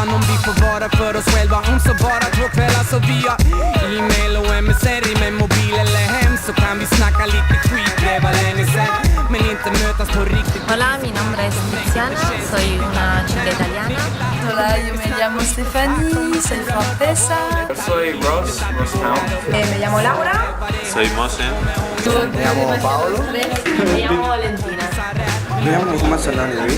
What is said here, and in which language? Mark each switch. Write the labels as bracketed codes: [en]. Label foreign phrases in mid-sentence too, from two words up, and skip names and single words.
[sv] Om vi får vara för oss själva, om så bara 2 kvällar. Så via e-mail och MSR med mobil eller hem så kan vi snacka lite skit, det var länge sen. Men inte mötas på riktigt. [es] Hola, mi nombre es Tiziana, soy una chica italiana. Hola, yo me llamo Stephanie, soy francesa. Soy Ross Town. Me llamo Laura. Soy Mosen. Me llamo Paolo. Me llamo Valentina. Me llamo Muhammad Salani Luis.